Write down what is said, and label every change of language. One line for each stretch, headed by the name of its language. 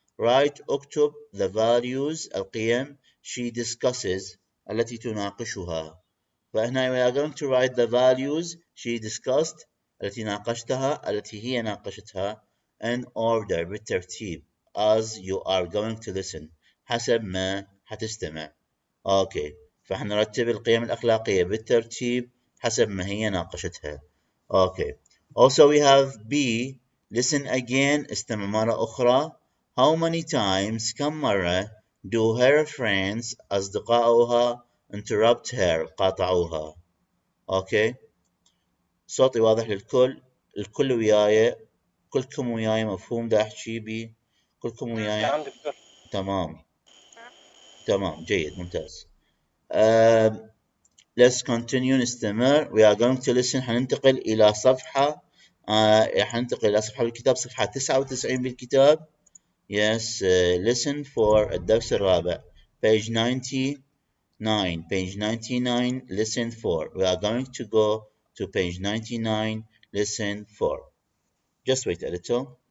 English: Write
Arabic: اكتب
English: the values
Arabic: القيم
English: she discusses
Arabic: التي تناقشها. فهنا
English: we are going to write the values she discussed
Arabic: التي ناقشتها التي هي ناقشتها
English: in order
Arabic: بالترتيب
English: as you are going to listen
Arabic: حسب ما حتستمع. اوكي فاحنا نرتب القيم الأخلاقية بالترتيب حسب ما هي ناقشتها.
English: okay also we have B listen again
Arabic: استمع مرة أخرى.
English: how many times
Arabic: كم مرة
English: do her friends
Arabic: أصدقاؤها
English: interrupt her
Arabic: قاطعوها. اوكي صوتي واضح للكل. الكل وياي. كلكم وياي مفهوم دا احكي بي. كلكم وياي. نعم دكتور. تمام تمام جيد ممتاز.
English: let's continue
Arabic: نستمر.
English: we are going to listen
Arabic: حننتقل إلى صفحة حننتقل إلى صفحة بالكتاب صفحة 99 بالكتاب.
English: yes listen for
Arabic: الدرس الرابع
English: page 99 page 99 listen for we are going to go to page 99 listen for just wait a little.